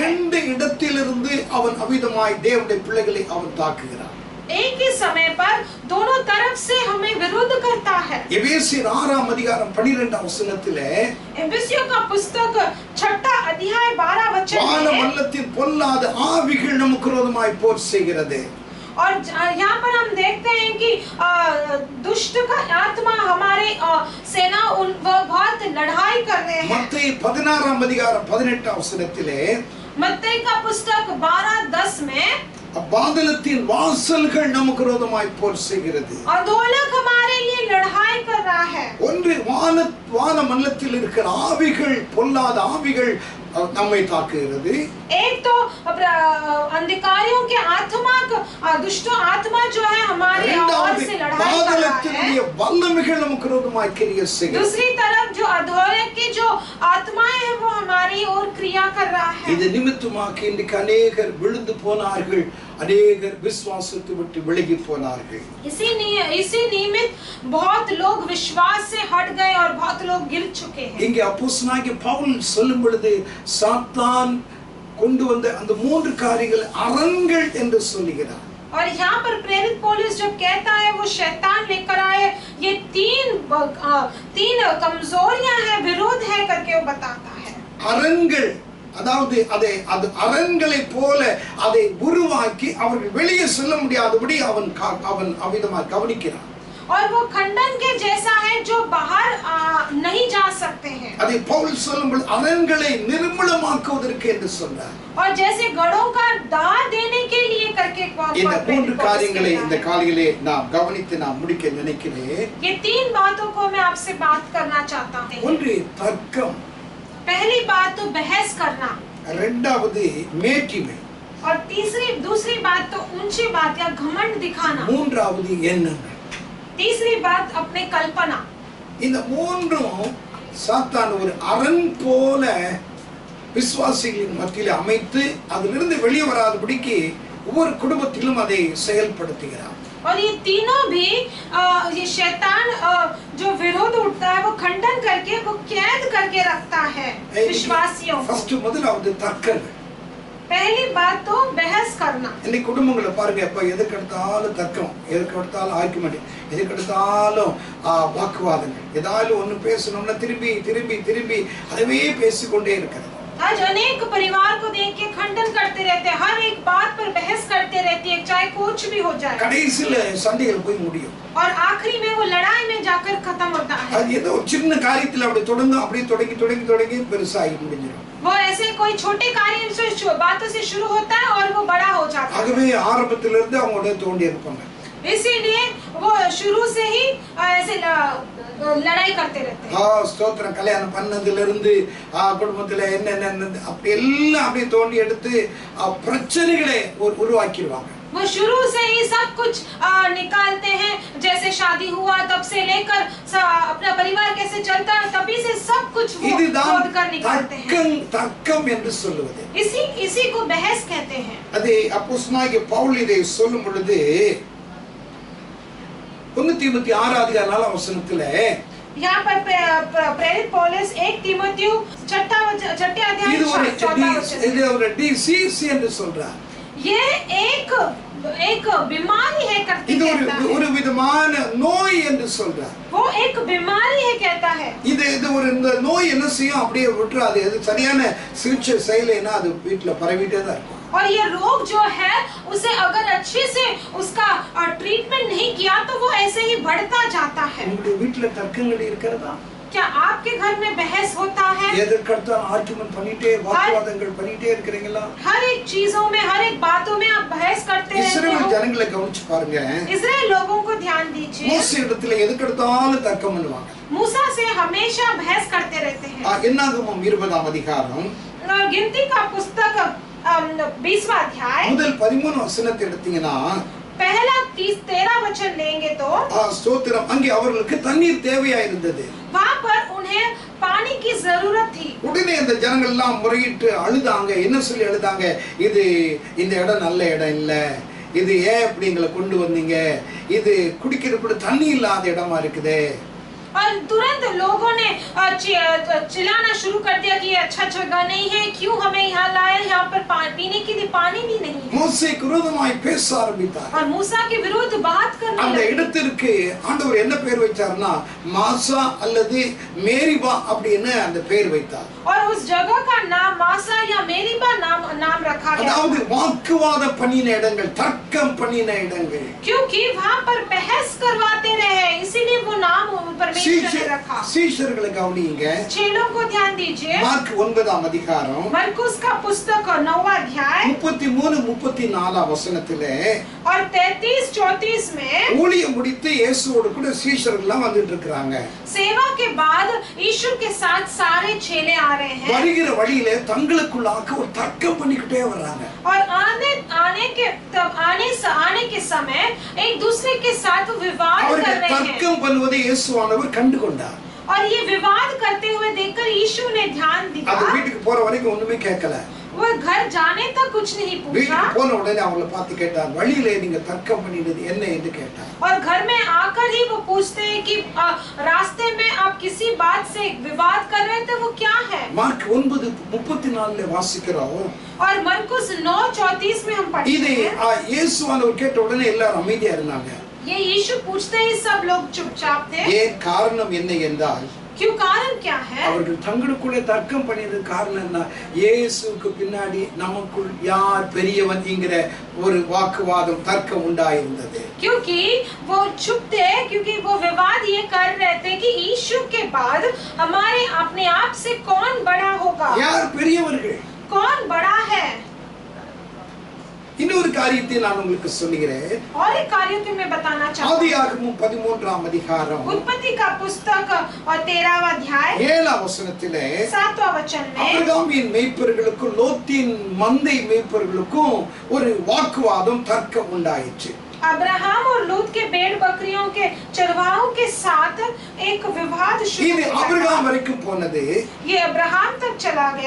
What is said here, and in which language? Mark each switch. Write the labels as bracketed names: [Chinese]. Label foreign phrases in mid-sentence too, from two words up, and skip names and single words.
[Tamil] 2 இடத்திலிருந்து அவன் அவிதமாய் தேவனுடைய பிள்ளைகளை அவன் தாக்குகிறான். [Hindi] एक ही समय पर दोनों तरफ से [Tamil] எபேசியர் 6ஆம் அதிகாரம் 12ஆம் வசனத்திலே [Hindi] एफिसियों का पुस्तक 6 अध्याय 12 वचन [Tamil] வான [Hindi] में [Tamil] மண்டலத்தின் பொல்லாத ஆவிகள் நமக்கு விரோதமாய் போர் செய்கிறது. [Hindi] और यहाँ पर हम देखते हैं कि दुष्ट का आत्मा हमारे सेना वो बहुत लड़ाई कर रहे हैं. [Tamil] மத்தேயு 16ஆம் அதிகாரம் 18ஆம் வசனத்திலே [Hindi] मत्ती का पुस्तक 12:10 में [Tamil] பாதாளத்தின் வாசல்கள் நமக்கு விரோதமாய் போர் செய்கிறது. [Hindi] अधोलोक हमारे लिए लड़ाई कर रहा है. [Tamil] ஒன்று வான மண்டலத்தில் இருக்கிற ஆவிகள், பொல்லாத ஆவிகள் நம்மை தாக்குகிறது. [Hindi] एक तो अंधकारियों के आत्मा, दुष्ट आत्मा जो है हमारे ओर से लड़ाई कर रहा है. [Tamil] வல்லமைகள் நமக்கு விரோதமாய் கிரியை செய்கிறது. [Hindi] दूसरी तरफ जो अधोलोक की जो आत्माएं हैं वो हमारी ओर क्रिया कर रहा है. [Tamil] இது நிமித்தமாக இன்றைக்கு अनेகர் விழுந்து போனார்கள், अनेகர் விசுவாசத்தை விட்டு விலகி போனார்கள். [Hindi] इसी निमित्त बहुत लोग विश्वास से हट गए और बहुत लोग गिर चुके हैं. [Tamil] இங்கே அப்போஸ்தலனாகிய பவுல் சொல்லும் பொழுது சாத்தான் கொண்டு வந்த அந்த மூன்று காரியங்கள் அரண்கள் என்று சொல்லுகிறார். [Hindi] और यहाँ पर प्रेरित पौलुस जब कहता है वो शैतान लेकर आए, ये तीन कमजोरियां हैं, विरोध है करके वो बताता है. [Tamil] அரண்கள், அதாவது அது அரண்களை போல அதை உருவாக்கி அவர்கள் வெளியே செல்ல முடியாதபடி அவன் அவிதமாக கவனிக்கிறான். [Hindi] और वो खंडन के जैसा है जो बाहर नहीं जा सकते हैं. [Tamil] அதை பவுல் சொல்லும்போது அரண்களை நிர்மூலமாக்குவதற்கு என்று சொல்றார். [Hindi] और जैसे गढ़ों का दाह देने के लिए करके [Tamil] இந்த மூன்று காரியங்களை இந்த காலையிலே நாம் கவனித்து நாம் முடிக்க நினைக்கிறேன். [Hindi] ये तीन बातों को मैं आपसे बात करना चाहता हूँ. [Tamil] ஒன்று தர்க்கம், [Hindi] पहली बात तो बहस करना, [Tamil] இரண்டாவது மேட்டிமை, [Hindi] और दूसरी बात तो ऊंची बात या घमंड दिखाना, [Tamil] மூன்றாவது எண்ணங்கள். [Hindi] तीसरी बात अपने कल्पना. [Tamil] இந்த மூன்றும் சாத்தான் ஒரு அரண் போல விசுவாசிகளின் மத்தியில் அமைத்து அதிலிருந்து வெளியே வராதபடிக்கு ஒவ்வொரு குடும்பத்திலும் அதை செயல்படுத்துகிறார். [Hindi] और ये तीनों भी ये शैतान जो विरोध उठता है वो खंडन करके वो कैद करके रखता है विश्वासियों को. [Tamil] ஃபர்ஸ்ட் முதலாவது தர்க்கங்கள். [Hindi] पहली बात तो बहस करना. [Tamil] இன்னைக்கு குடும்பங்களை பாருங்க, எப்ப எதுக்கு எடுத்தாலும் தர்க்கம், எதுக்கு எடுத்தாலும் ஆர்குமெண்ட், எதுக்கு எடுத்தாலும் வாக்குவாதங்கள், ஏதாவது ஒண்ணு பேசணும்னா திரும்பி திரும்பி திரும்பி அதுவே பேசிக்கொண்டே இருக்கிறது. [Hindi] आज अनेक परिवार को देख के खंडन करते रहते हैं, हर एक बात पर बहस करते रहती है, चाहे कुछ भी हो जाए. [Tamil] கடைசில சண்டைகள் போய் முடியும். [Hindi] और आखिरी में वो लड़ाई में जाकर खत्म होता है. [Tamil] அது ஏதோ சின்ன காரியத்துல அப்படி தொடங்கும், அப்படியே தொடங்கி பெருசாகி முடிஞ்சிடும். [Hindi] वो ऐसे कोई छोटे कार्य से बातों से शुरू होता है और वो बड़ा हो जाता है. [Tamil] ஆகவே ஆரம்பத்திலிருந்து அவங்களோட தோண்டி இருப்பாங்க. [Hindi] इसीलिए वो शुरू से ही ऐसे लड़ाई करते रहते हैं. [Tamil] ஸ்தோத்திரம். கல்யாணம் பண்ணதுல இருந்து குடும்பத்துல என்ன அப்படி எல்லாம் அப்படியே தோண்டி எடுத்து பிரச்சனைகளை உருவாக்கிடுவாங்க. [Hindi] वो शुरू से ही सब कुछ निकालते हैं, जैसे शादी हुआ तब से लेकर अपना परिवार कैसे चलता है तभी से सब कुछ वो खोद कर निकालते हैं. [Tamil] தர்க்கம் என்று சொல்லுவது [Hindi] इसी को बहस कहते हैं. [Tamil] அது அப்போஸ்தலனாகிய பவுல் இதை சொல்லும் பொழுது 1 தீமோத்தேயு 6 அதிகாரம் 4 வசனத்துல [Hindi] यहाँ पर प्रेरित पौलुस 1 तीमुथियुस 6 अध्याय 14 वचन [Tamil] இது ஒரு டிசீஸ் என்று சொல்றார். [Hindi] ये एक बीमारी है करके कहता है. [Tamil] ஒரு விதமான நோய் என்று சொல்றார். [Hindi] वो एक बीमारी है कहता है. [Tamil] இது ஒரு இந்த நோய் என்ன செய்யும், அப்படியே விட்டுறாது. அது சரியான சிகிச்சை செய்யலைன்னா அது வீட்டுல பரவிட்டே தான் இருக்கும். [Hindi] और ये रोग जो है उसे अगर अच्छे से उसका ट्रीटमेंट नहीं किया तो वो ऐसे ही बढ़ता जाता है. [Tamil] உங்க வீட்டுல தர்க்கங்கள் இருக்கிறதா? [Hindi] क्या आपके घर में बहस होता है? [Tamil] எதற்கெடுத்தாலும் ஆர்குமெண்ட் பண்ணிட்டே வாக்குவாதங்கள் பண்ணிட்டே இருக்கீங்களா? [Hindi] हर एक चीजों में, हर एक बातों में आप बहस करते रहते हो. [Tamil] இஸ்ரவேல் ஜனங்களை கவனிச்சு பாருங்க. [Hindi] इस्राएल लोगों को ध्यान दीजिए. [Tamil] மோசே இடத்துல எதற்கெடுத்தாலும் தர்க்கம் பண்ணுவாங்க. [Hindi] मूसा से हमेशा बहस करते रहते हैं. [Tamil] என்னாகமம் 20ஆம் அதிகாரம் [Hindi] गिनती का पुस्तक 20वां अध्याय [Tamil] முதல் 13 வசனத்தை எடுத்தீங்கன்னா [Hindi] पहला 13 वचन लेंगे तो [Tamil] ஸ்தோத்திரம், அங்கே அவர்களுக்கு தண்ணீர் தேவையா இருந்தது. [Hindi] वहां पर उन्हें पानी की जरूरत थी. [Tamil] உடனே அந்த ஜனங்கள் எல்லாம் முறையிட்டு அழுதாங்க. என்ன சொல்லி அழுதாங்க? இந்த இடம் நல்ல இடம் இல்ல, இது ஏன் இப்படி எங்களை கொண்டு வந்தீங்க, இது குடிக்கிறதுக்கு தண்ணி இல்லாத இடமா இருக்குதே. [Hindi] और तुरंत लोगों ने चिल्लाना शुरू कर दिया कि ये अच्छा जगह नहीं है, क्यों हमें यहाँ लाया, यहाँ पर पीने के लिए पानी भी नहीं है। [Tamil] மோசேக்கு விரோதமாய் பேச ஆரம்பித்தார். [Hindi] और मूसा के विरुद्ध बात करने [Tamil] அந்த [Hindi] लगे। [Tamil] இடத்திற்கு ஆண்டவர் என்ன பேர் வைத்தார்னா மாசா அல்லது மேரிபா அப்படின்னு அந்த பேர் வைத்தார். [Hindi] और उस जगह का नाम मासा या मेरीबा नाम रखा गया। [Tamil] அதாவது வாக்குவாதம் பண்ணின இடங்கள், தர்க்கம் பண்ணின இடங்கள். [Hindi] क्योंकि वहाँ पर बहस करवाते रहे, इसीलिए वो नाम परमेश्वर ने रखा। [Tamil] சீஷர்களை கவனியுங்க. [Hindi] चेलों को ध्यान दीजिए। [Tamil] மார்க் 9ஆம் அதிகாரம் [Hindi] मरकुस का पुस्तक 9वां अध्याय [Tamil] 33-34 வசனத்திலே [Hindi] और 33-34 में [Tamil] ஊழியம் முடித்து இயேசுவோடு கூட சீஷர்கள் வந்துட்டு இருக்காங்க. [Hindi] सेवा के बाद यीशु के साथ सारे चेले आ रहे हैं। [Tamil] வருகிற வழியிலே தங்களுக்குள்ளாக ஒரு தர்க்கம் பண்ணிக்கிட்டே வர்றாங்க. [Hindi] और आने के समय एक दूसरे के साथ विवाद कर रहे हैं। [Tamil] தர்க்கம் பண்ணுவதை இயேசுவானவர் கண்டு கொண்டார். [Hindi] और ये विवाद करते हुए देखकर यीशु ने ध्यान दिया। [Tamil] அது வீட்டுக்கு போற வரைக்கும் ஒண்ணுமே கேட்கல. [Hindi] वो घर जाने तक कुछ नहीं पूछा। [Tamil] வீட்டுக்கு போன உடனே அவங்கள பார்த்து கேட்டார், வழியிலே நீங்க தர்க்கம் பண்ணினது என்ன என்று கேட்டார். [Hindi] और घर में आकर ही वो पूछते हैं कि रास्ते में आप किसी बात से विवाद कर रहे थे, वो क्या है? [Tamil] மார்க் 9:34 வாசிக்கிறோம். [Hindi] और मरकुस 9:34 में हम पढ़ते [Tamil] இது [Hindi] हैं। [Tamil] இயேசுவானவர் கேட்ட உடனே எல்லாரும் அமைதியா இருந்தாங்க. [Hindi] ये यीशु पूछते ही सब लोग चुपचाप थे। [Tamil] ஏன் காரணம் என்ன என்றால் [Hindi] क्यों, कारण क्या है? [Tamil] அவர்கள் தங்களுக்குள்ளே தர்க்கம் பண்ணியது காரணம் என்ன? இயேசுவுக்கு பின்னாடி நமக்குள் யார் பெரியவன் என்கிற ஒரு வாக்குவாதம், தர்க்கம் உண்டாயிருந்தது. [Hindi] क्योंकि वो चुप थे, क्योंकि वो विवाद ये कर रहे थे कि यीशु के बाद हमारे अपने आप से कौन बड़ा होगा, [Tamil] யார் பெரியவர்கள்? [Hindi] कौन बड़ा है। [Tamil] இன்னொரு காரியத்தை நான் உங்களுக்கு சொல்லுகிறேன். [Hindi] और एक कार्य को मैं बताना चाहता हूँ। [Tamil] ஆதியாகமம் 13ஆம் அதிகாரம் [Hindi] उत्पत्ति का पुस्तक और 13वां अध्याय [Tamil] 7ஆம் வசனத்திலே [Hindi] 7वां वचन में [Tamil] ஆபிரகாமின் மேய்ப்பர்களுக்கும் லோத்தின் மந்தை மேய்ப்பர்களுக்கும் ஒரு வாக்குவாதம், தர்க்கம் உண்டாயிற்று. [Hindi] अब्राहम और लूत के भेड़ बकरियों के चरवाहों के साथ एक विवाद शुरू [Tamil] இது [Hindi] हो [Tamil] ஆபிரகாம் [Hindi] गया। [Tamil] வரைக்கும் போனது. [Hindi] ये अब्राहम तक चला गया।